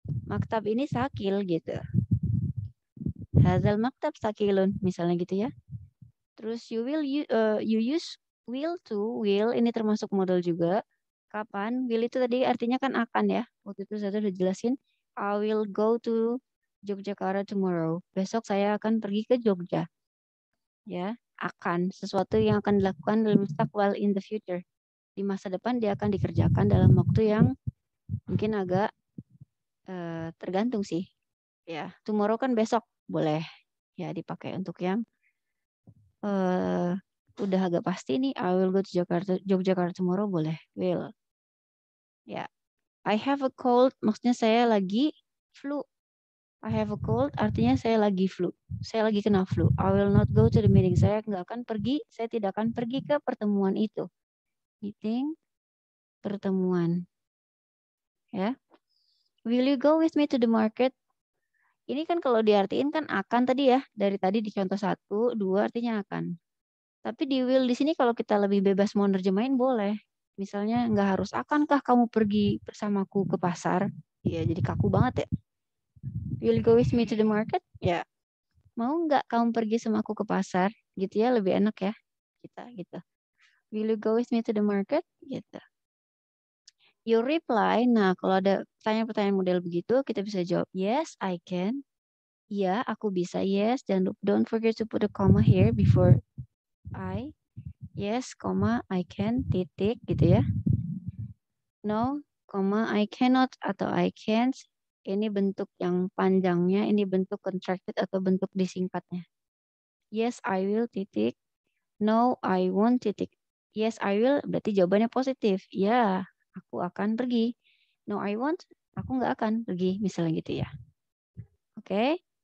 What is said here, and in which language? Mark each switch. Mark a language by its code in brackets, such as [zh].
[id] Maktab ini sakil gitu. [ar] Hazal maktab sakilun [id] misalnya gitu ya. Terus [en] you use will to. [id] Will ini termasuk modal juga. Kapan? Will itu tadi artinya kan akan ya. Waktu itu saya udah jelasin. [en] I will go to Yogyakarta tomorrow. [id] Besok saya akan pergi ke Jogja. Ya, akan sesuatu yang akan dilakukan dalam mustaqbal [en] in the future. [id] Di masa depan dia akan dikerjakan dalam waktu yang mungkin agak tergantung sih. Ya, tomorrow kan besok boleh ya dipakai untuk yang udah agak pasti nih. [en] I will go to Yogyakarta tomorrow boleh. Will. Ya. I have a cold [id] maksudnya saya lagi flu. I have a cold artinya saya lagi flu. Saya lagi kena flu. [en] I will not go to the meeting. [id] Saya nggak akan pergi. Saya tidak akan pergi ke pertemuan itu. Meeting, pertemuan. Ya. [en] Will you go with me to the market? [id] Ini kan kalau diartiin kan akan tadi ya. Dari tadi di contoh 1, 2 artinya akan. Tapi di will di sini kalau kita lebih bebas mau nerjemahin boleh. Misalnya nggak harus akankah kamu pergi bersamaku ke pasar? Ya jadi kaku banget ya. [en] Will you go with me to the market? [id] Ya. Mau nggak kamu pergi sama aku ke pasar? Gitu ya lebih enak ya. Kita gitu. [en] Will you go with me to the market? [id] Gitu. [en] You reply. [id] Nah, kalau ada pertanyaan-pertanyaan model begitu, kita bisa jawab [en] yes, I can. [id] Ya, aku bisa. [en] Yes, dan don't forget to put a comma here before I. Yes, comma, I can, [id] titik gitu ya. [en] No, comma, I cannot atau I can't. [id] Ini bentuk yang panjangnya, ini bentuk contracted atau bentuk disingkatnya. [en] Yes, I will, titik. No, I won't, titik. Yes, I will, [id] berarti jawabannya positif. Ya, aku akan pergi. [en] No, I won't, [id] aku nggak akan pergi. Misalnya gitu ya. Oke.